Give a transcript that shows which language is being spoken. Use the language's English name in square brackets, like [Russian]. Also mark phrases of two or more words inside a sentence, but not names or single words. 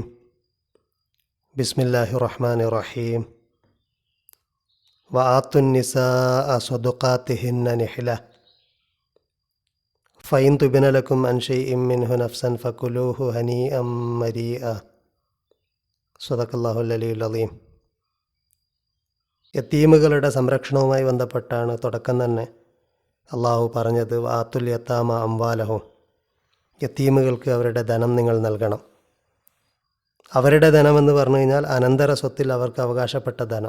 [Arabic] بسم الله الرحمن الرحيم. وآتوا النساء صدقاتهن نحلة فإن طبن لكم عن شيء منه نفسا فكلوه هنيئا مريئا. صدق الله العلي العظيم. [Malayalam] യത്തീമുകളുടെ സംരക്ഷണവുമായി ബന്ധപ്പെട്ടാണ് തുടക്കം തന്നെ അള്ളാഹു പറഞ്ഞത്. [Arabic] وآتوا اليتامى أموالهم, [Malayalam] യത്തീമുകൾക്ക് അവരുടെ ധനം നിങ്ങൾ നൽകണം. അവരുടെ ധനമെന്ന് പറഞ്ഞു കഴിഞ്ഞാൽ അനന്തര സ്വത്തിൽ അവർക്ക് അവകാശപ്പെട്ട ധനം.